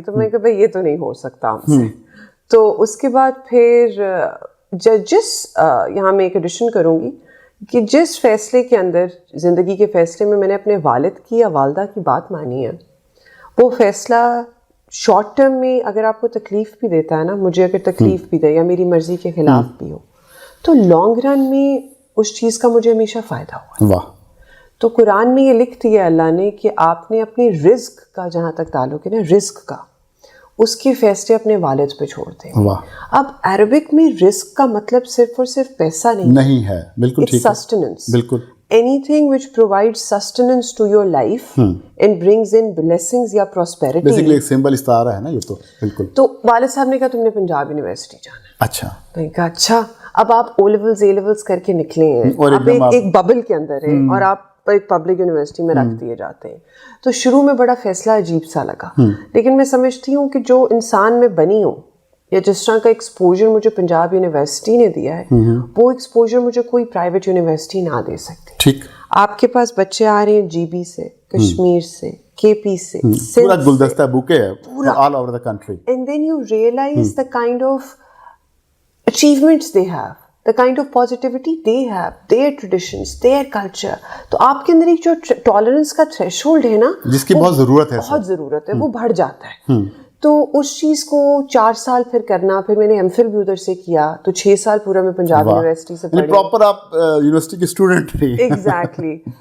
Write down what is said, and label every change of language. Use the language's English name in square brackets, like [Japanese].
[Urdu] تو میں کہ بھائی یہ تو نہیں ہو سکتا ہم سے. تو اس کے بعد پھر جس یہاں میں ایک ایڈیشن کروں گی کہ جس فیصلے کے اندر, زندگی کے فیصلے میں نے اپنے والد کی یا والدہ کی بات مانی ہے, وہ فیصلہ شارٹ ٹرم میں اگر آپ کو تکلیف بھی دیتا ہے نا, مجھے اگر تکلیف بھی دے یا میری مرضی کے خلاف بھی ہو, تو لانگ رن میں اس چیز کا مجھے ہمیشہ فائدہ ہوا. واہ. تو قرآن میں یہ لکھ دیا اللہ نے کہ آپ نے اپنی رزق کا, جہاں تک تعلق ہے نا رزق کا, اس کے فیصلے اپنے والد پہ چھوڑ دیں. اب عربک میں رزق کا مطلب صرف اور صرف پیسہ نہیں ہے, بالکل ٹھیک ہے, سسٹیننس. بالکل [English] anything which provides sustenance to your life and brings in blessings [Urdu] یا [English] prosperity. [Urdu] بیسیکلی ایک سمبل استعارہ ہے نا یہ تو. بالکل. تو والد صاحب نے کہا تم نے پنجاب یونیورسٹی جانا ہے. اچھا. میں نے کہا اچھا. اب آپ او لیولز اے لیولز کر کے نکلے ہیں, آپ ایک ببل کے اندر ہیں اور آپ ایک پبلک یونیورسٹی میں رکھ دیے جاتے ہیں. تو شروع میں بڑا فیصلہ عجیب سا لگا, لیکن میں سمجھتی ہوں کہ جو انسان میں بنی ہوں, یا جس طرح کا ایکسپوجر مجھے پنجاب یونیورسٹی نے دیا ہے, وہ ایکسپوجر مجھے کوئی پرائیویٹ یونیورسٹی نہ دے سکتی. ٹھیک. آپ کے پاس بچے آ رہے ہیں جی بی سے, کشمیر سے, کے پی سے, پورا گلدستہ بوکے ہے [English] All over the country. And then you realize the kind of achievements they have, the kind of positivity they have, their traditions, their culture. [Urdu] تو آپ کے اندر ایک جو ٹالرنس کا تھریشولڈ ہے نا, جس کی بہت ضرورت ہے, بہت ضرورت ہے, وہ بڑھ جاتا ہے. تو اس چیز کو 4 سال پھر کرنا, پھر میں نے ایم فل بھی ادھر سے کیا, تو 6 سال پورا میں پنجاب یونیورسٹی سے پڑھی. پراپر آپ یونیورسٹی کے اسٹوڈنٹ تھے. ایگزیکٹلی.